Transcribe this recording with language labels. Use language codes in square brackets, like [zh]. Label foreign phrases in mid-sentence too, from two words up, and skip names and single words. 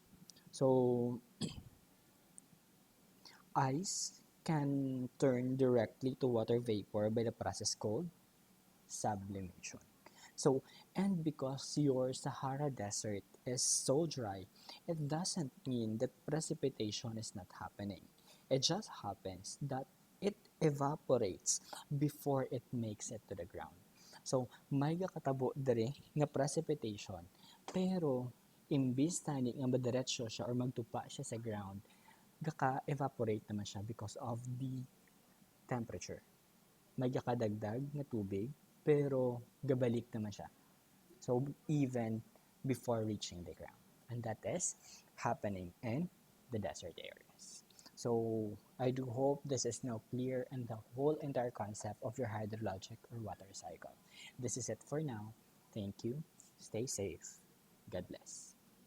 [en] So, ice can turn directly to water vapor by the process called sublimation. So, and because your Sahara Desert is so dry, it doesn't mean that precipitation is not happening. It just happens that it evaporates before it makes it to the ground. So, [hil] may katabo dere nga precipitation, pero imbis tani nga madiretso siya or magtupa siya sa ground, gaka-evaporate naman siya [en] because of the temperature. [hil] May kadagdag na tubig, pero gabalik naman siya. [en] So, even before reaching the ground. And that is happening in the desert areas. So, I do hope this is now clear and the whole entire concept of your hydrologic or water cycle. This is it for now. Thank you. Stay safe. God bless.